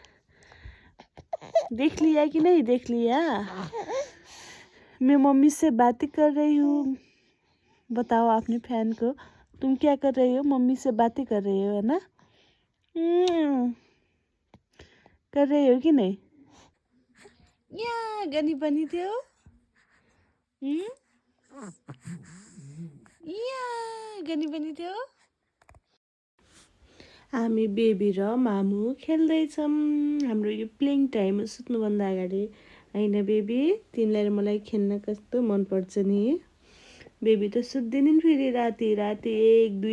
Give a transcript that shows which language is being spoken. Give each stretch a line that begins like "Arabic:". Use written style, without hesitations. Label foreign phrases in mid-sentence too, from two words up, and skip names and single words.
Hindi: देख लिया कि नहीं देख लिया मैं मम्मी से बातें कर रही हूँ बताओ अपने फैन को तुम क्या कर रही हो मम्मी से बातें कर रही हो है ना कर रही हो कि नहीं
Nepali: या गनी बनी थियो या गनी बनी थियो हामी बेबी र मामु खेल्दैछौँ हाम्रो यो
English: playing time
Nepali: हो सुत्नुभन्दा अगाडि होइन बेबी तिमीलाई र मलाई खेल्न कस्तो मनपर्छ नि बेबी त सुत्दैनन् फेरि राति 1-2